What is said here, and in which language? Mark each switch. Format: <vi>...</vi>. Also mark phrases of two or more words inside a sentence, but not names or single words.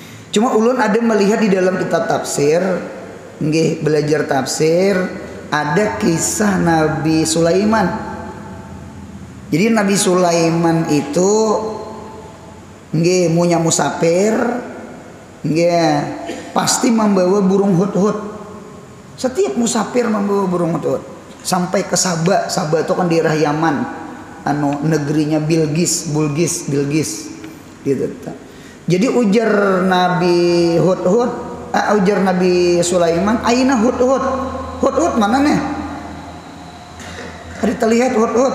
<id>Cuma ulun ada melihat di dalam kitab tafsir, nggih belajar tafsir, ada kisah Nabi Sulaiman. Jadi Nabi Sulaiman itu nggih punya musafir, nggih pasti membawa burung hudhud. Setiap musafir membawa burung hudhud sampai ke Saba. Saba itu kan daerah Yaman, negerinya Bilqis gitu. Jadi ujar Nabi ujar Nabi Sulaiman, aina hudhud? Hudhud mana nih? Ada terlihat hudhud.</id>